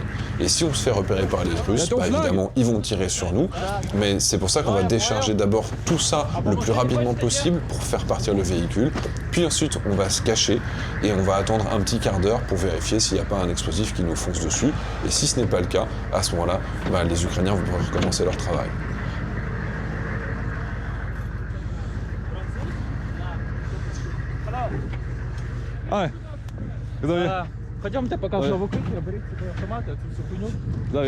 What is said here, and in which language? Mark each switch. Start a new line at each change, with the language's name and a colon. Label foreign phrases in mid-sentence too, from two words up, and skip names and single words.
French: Et si on se fait repérer par les Russes, évidemment ils vont tirer sur nous, mais c'est pour ça qu'on va décharger d'abord tout ça le plus rapidement possible pour faire partir le véhicule, puis ensuite on va se cacher et on va attendre un petit quart d'heure pour vérifier s'il n'y a pas un explosif qui nous fonce dessus, et si ce n'est pas le cas, à ce moment-là, les Ukrainiens vont pouvoir recommencer leur travail. Ouais.
Russian: Пойдемте, покажу выкройки, берите автоматы, эту всю хуйню. Да,